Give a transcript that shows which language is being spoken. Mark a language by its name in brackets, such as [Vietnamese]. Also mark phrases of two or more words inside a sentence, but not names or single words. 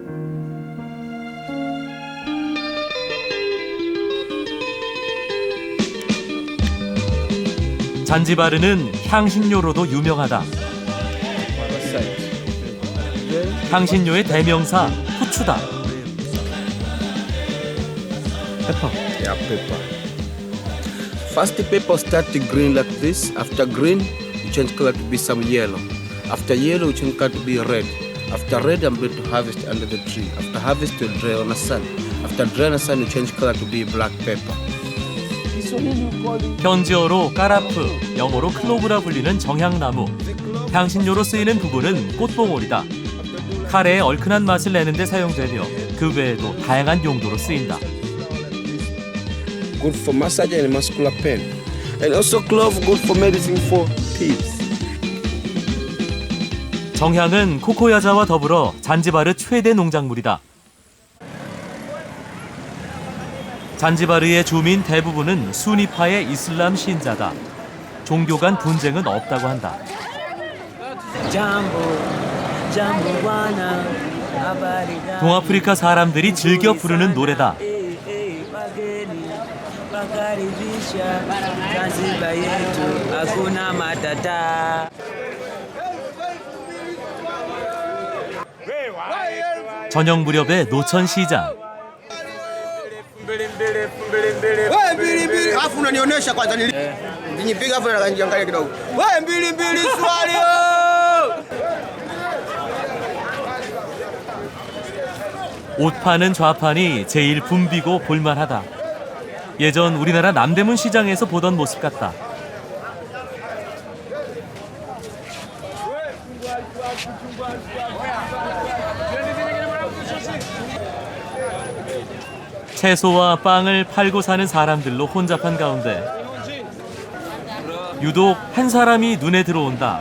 [Korean] 잔지바르는 향신료로도 유명하다. 향신료의 대명사 후추다. [English] Yeah, pepper. First, the pepper start to green like this. After green, you change color to be some yellow. After yellow, you change color to be red. After red, I'm going to harvest under the tree. After harvest, you dry on the sun. After dry on the sun, you change color to be black pepper. [Korean] 현지어로 까라프, 영어로 클로브라 불리는 정향나무. 향신료로 쓰이는 부분은 꽃봉오리다. 카레의 얼큰한 맛을 내는 데 사용되며 그 외에도 다양한 용도로 쓰인다. [English] Good for massage and muscular pain. And also clove, good for medicine for teeth. [Korean] 정향은 코코야자와 더불어 잔지바르 최대 농작물이다. 잔지바르의 주민 대부분은 수니파의 이슬람 신자다. 종교 간 분쟁은 없다고 한다. 동아프리카 사람들이 즐겨 부르는 노래다. 저녁 무렵의 노천 시장. [Swahili] Afu unanionyesha kwanza nilipiga afu nikaangalia kidogo. Wewe mbili swali. [Korean] 옷 파는 좌판이 제일 붐비고 볼만하다. 예전 우리나라 남대문 시장에서 보던 모습 같다. 채소와 빵을 팔고 사는 사람들로 혼잡한 가운데 유독 한 사람이 눈에 들어온다.